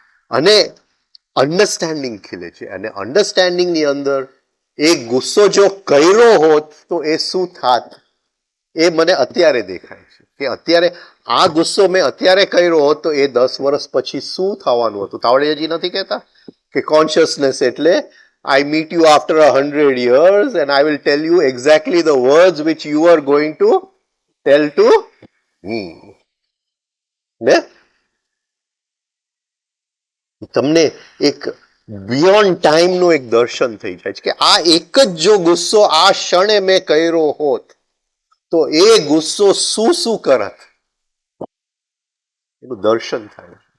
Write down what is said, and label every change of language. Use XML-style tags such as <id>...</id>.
<gu>અને અન્ડરસ્ટેન્ડિંગ ખીલે છે. અને અન્ડરસ્ટેન્ડિંગની અંદર એ ગુસ્સો જો કર્યો હોત તો એ શું થાત, એ મને અત્યારે દેખાય છે. કે અત્યારે આ ગુસ્સો મેં અત્યારે કર્યો હોત તો એ 10 વર્ષ પછી શું થવાનું હતું. તાવડેજી નથી કહેતા કે કોન્શિયસનેસ એટલે</gu> <en>I meet you after 100 years and I will tell you exactly the words which you are going to tell to me.</en> <gu>ને તમને એક બિયોન્ડ ટાઈમનું એક દર્શન થઈ જાય છે કે આ એક જ જો ગુસ્સો આ ક્ષણે મેં કર્યો હોત તો એ ગુસ્સો શું શું કરત, એનું દર્શન થાય.</gu>